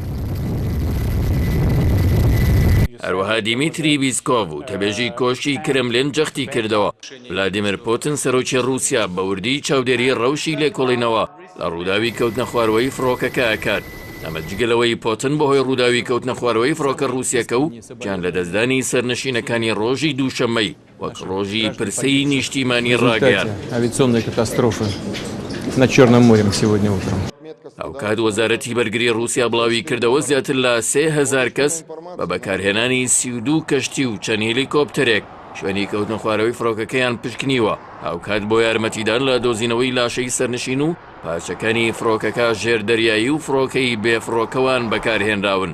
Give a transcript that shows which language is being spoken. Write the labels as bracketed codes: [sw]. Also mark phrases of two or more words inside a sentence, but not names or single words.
[ckb] هەروەها دیمیتری بیسکۆڤ و تەبێژی کۆشی کرملین جەختی کردەوە ڤلادیمیر پۆتن سەرۆکی رووسیا بە وردی چاودێری ڕەوشی لێکۆڵینەوە لە ڕووداوی کەوتنە خوارەوەی فڕۆکەکە ئەکات. ئەمە جگەلەوەی پۆتن بەهۆی ڕووداوی کەوتنە خوارەوەی فڕۆکە ڕووسیەکە و گیان لە دەستدانی سەرنشینەکانی ڕۆژی دووشەممەی وەک ڕۆژی پرسەی نیشتیمانی ڕاگەیان. [ru] Авиационная катастрофа на Черном море сегодня утром. [ckb] ئەو کات وەزارەتی بەرگری رووسیا بڵاوی کردەوە زیاتر لە 3000 کەس بە بەکارهێنانی 32 کەشتی و چەند هێلیکۆپتەرێک شوێنی کەوتنە خوارەوەی فڕۆکەکەیان پشکنیوە. ئەو کات بۆ یارمەتیدان لە دۆزینەوەی لاشەی سەرنشین و پارچەکانی فڕۆکەکە ژێردەریایی و فڕۆکەی بێفڕۆکەوان بەکارهێنراون.